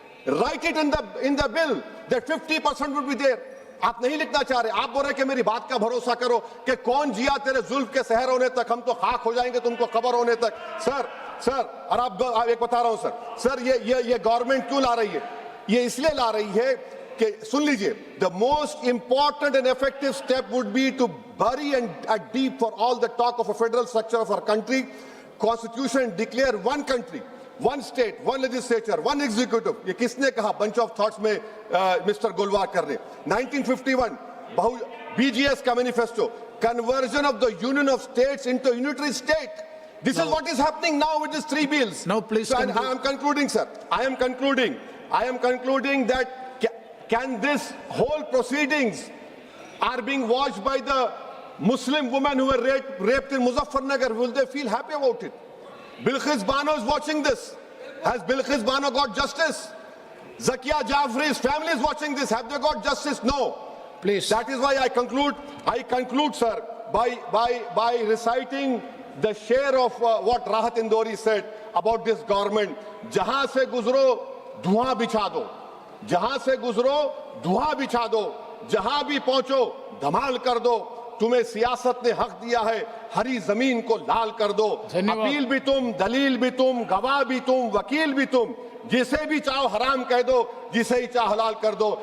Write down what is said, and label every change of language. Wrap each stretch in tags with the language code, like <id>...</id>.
<en>Write it in the bill that 50% would be there.</en> <hi>आप नहीं लिखना चाह रहे, आप बोल रहे कि मेरी बात का भरोसा करो कि कौन जिया तेरे जुल्फ के शहर होने तक, हम तो खाक हो जाएंगे तुमको खबर होने तक। सर और आप एक बता रहा हूं सर, ये गवर्नमेंट क्यों ला रही है? ये इसलिए ला रही है कि सुन लीजिए,</hi> <en>The most important and effective step would be to bury and deep for all the talk of a federal structure of our country, constitution declare one country, one state, one legislature, one executive।</en> <hi>ये किसने कहा?</hi> <en>bunch of thoughts</en> <hi>में mister गोलवाकर ने</hi> <en>1951 BGS का manifesto, conversion of the union of states into a unitary state। This is what is happening now with these 3 bills। Now please so, I am concluding, sir, I am concluding that can this whole proceedings are being watched by the Muslim women who were raped in Muzaffarnagar, will they feel happy about it? Bilqis Bano is watching this. Has Bilqis Bano got justice? Zakia Jafri's family is watching this. Have they got justice? No. Please. That is why I conclude, sir, by reciting the share of what Rahat Indori said about this government.</en> <hi>Jahan se guzro, धुआं बिछा दो, जहां से गुजरो धुआं बिछा दो, जहां भी पहुंचो धमाल कर दो। तुम्हें सियासत ने हक दिया है, हरी जमीन को लाल कर दो। अपील भी तुम, दलील भी तुम, गवाह भी तुम, वकील भी तुम, जिसे भी चाहो हराम कह दो, जिसे ही चाहो हलाल कर दो।</hi>